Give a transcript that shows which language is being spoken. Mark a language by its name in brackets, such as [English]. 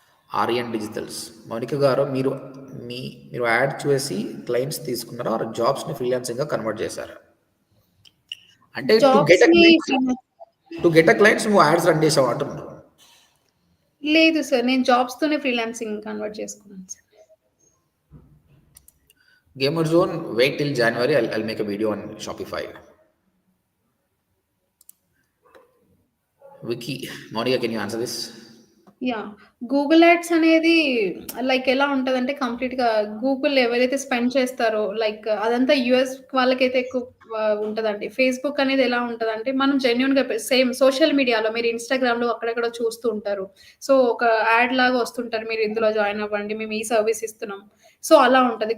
[Telugu] Aryan digitals, Mounika గారు, మీరు add చేసి క్లయింట్స్ తీసుకున్నారా, జాబ్స్ని ఫ్రీలాన్సింగ్గా కన్వర్ట్ చేశారా? అంటే [English] to get to get a clients [Telugu] నువ్వు యాడ్స్ రన్ చేసావు అంటున్నారు. లేదు సార్. నేను జాబ్స్‌తోనే ఫ్రీలాన్సింగ్ కన్వర్ట్ చేసుకున్నాను sir. [English] Gamer Zone, wait till January. I'll make a video on Shopify. Vicky, Monica, can you answer this? Yeah! [Telugu] Google ads అనేది like ఎలా ఉంటదంటే కంప్లీట్‌గా గూగుల్ ఎవరైతే స్పెండ్ చేస్తారో లైక్ అదంతా యూఎస్ వాళ్ళకైతే ఎక్కువ ఉంటదండి. ఫేస్‌బుక్ అనేది ఎలా ఉంటదంటే మనం జెన్యూన్‌గా సేమ్ సోషల్ మీడియాలో మీరు ఇన్‌స్టాగ్రామ్‌లో అక్కడెక్కడో చూస్తూ ఉంటారు. సో, ఒక యాడ్ లాగా వస్తుంటారు. మీరు ఇందులో జాయిన్ అవ్వండి. మేము ఈ సర్వీస్ ఇస్తున్నాం. సో, అలా ఉంటది.